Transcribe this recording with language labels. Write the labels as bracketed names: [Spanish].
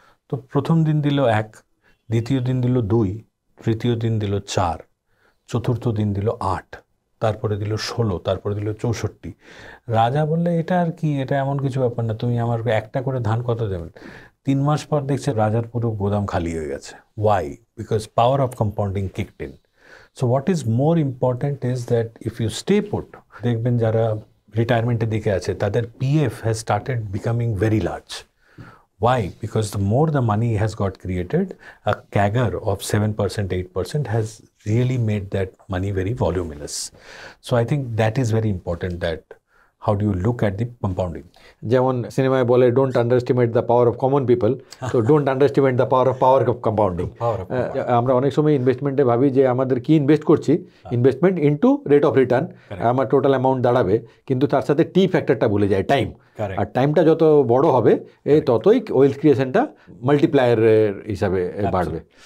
[Bangla] তো প্রথম দিন দিল 1, দ্বিতীয় দিন দিল 2, তৃতীয় দিন দিল 4, চতুর্থ দিন দিল 8, তারপরে দিল 16, তারপরে দিল 64। রাজা বললে এটা আর কি, এটা এমন কিছু ব্যাপার না, তুমি আমার একটা করে ধান কত দেবেন? 3 মাস পর দেখছে রাজার পুরো গোদাম খালি হয়ে গেছে। Y? [English] Because power of compounding kicked in. So what is more important is that if you stay put, [Bangla] দেখবেন যারা রিটায়ারমেন্টের দিকে আছে তাদের [English] PF has started becoming very large. Why? Because the more the money has got created, a CAGR of 7%, 8% has really made that money very voluminous. So I think that is very important, that how do you look at the compounding? [Bangla] যেমন সিনেমায় বলে, [English] Don't underestimate the power of common people, তো don't underestimate the power of compounding. [Bangla] আমরা অনেক সময় ইনভেস্টমেন্টে ভাবি যে আমাদের কি ইনভেস্ট করছি, investment into rate of return, আমার টোটাল অ্যামাউন্ট দাঁড়াবে, কিন্তু তার সাথে টি ফ্যাক্টরটা ভুলে যায়, টাইম। আর টাইমটা যত বড় হবে ততই ওয়েলথ ক্রিয়েশনটা মাল্টিপ্লায়ার হিসাবে বাড়বে।